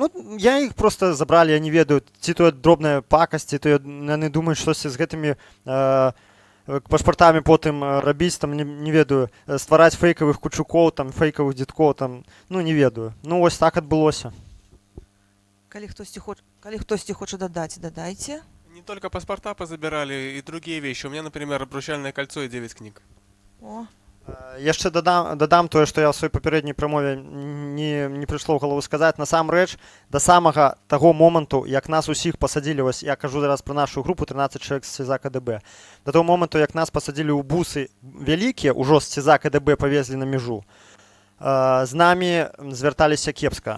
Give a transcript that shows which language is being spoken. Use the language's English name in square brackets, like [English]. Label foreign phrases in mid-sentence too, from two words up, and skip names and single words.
[Belarusian] Я іх просто забралі, я не ведаю, ці то дробная пакасць, ці то яны думаюць, штосьці з гэтымі пашпартамі потым рабіць, там, не ведаю, ствараць фейкавых кучукоў, там, фейкавых дзедкоў, там, не ведаю. Вось так адбылося. Калі хтосьці хоча дадаць, дадайце. [Russian] Не только паспорта позабирали, и другие вещи. У меня, например, обручальное кольцо и 9 книг. [Belarusian] Яшчэ дадам тое, што я ў сваёй папярэдняй прамове не прыйшло ў галаву сказаць. Насамрэч, да самага таго моманту, як нас усіх пасадзілі, вось я кажу зараз пра нашу групу, 13 чалавек з СІЗА КДБ, да таго моманту, як нас пасадзілі ў бусы вялікія, ужо з СІЗА КДБ павезлі на мяжу, з намі звярталіся кепска.